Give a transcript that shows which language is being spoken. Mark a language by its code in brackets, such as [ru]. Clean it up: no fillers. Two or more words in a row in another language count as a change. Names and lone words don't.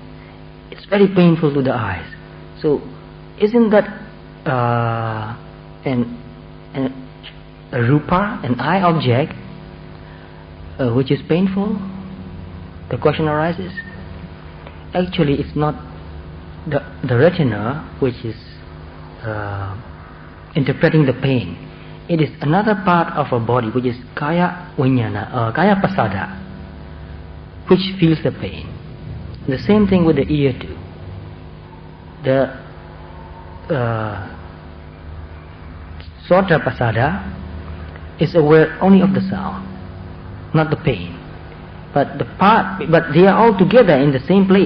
[en] It's very painful to the eyes. So isn't that a rupa, an eye object, which is painful? The question arises. Actually, it's not the retina which is interpreting the pain. It is another part of our body which is [pi] kaya vijnana, kaya pasada, [en] which feels the pain. The same thing with the ear too. The [pi] sota pasada [en] is aware only of the sound, not the pain. But they are all together in the same place.